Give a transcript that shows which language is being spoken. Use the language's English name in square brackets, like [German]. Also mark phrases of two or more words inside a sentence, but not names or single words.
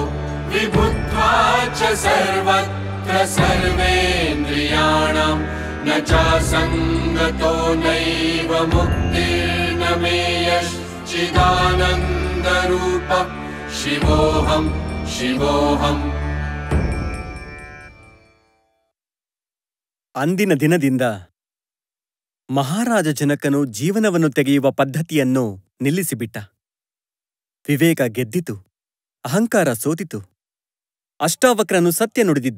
[Sanskrit] विभुत्वा च सर्वत्र सर्वेन्द्रियाणां न चासङ्गतो नैव मुक्तिर्न मे यश्चिदानन्दरूप शिवोऽहं शिवोऽहम्. [Kannada] ಅಂದಿನ ದಿನದಿಂದ ಮಹಾರಾಜ ಜನಕನು ಜೀವನವನ್ನು ತೆಗೆಯುವ ಪದ್ಧತಿಯನ್ನು ನಿಲ್ಲಿಸಿಬಿಟ್ಟ. ವಿವೇಕ ಗೆದ್ದಿತು, ಅಹಂಕಾರ ಸೋತಿತು. ಅಷ್ಟಾವಕ್ರನು ಸತ್ಯ ನುಡಿದಿದ್ದ.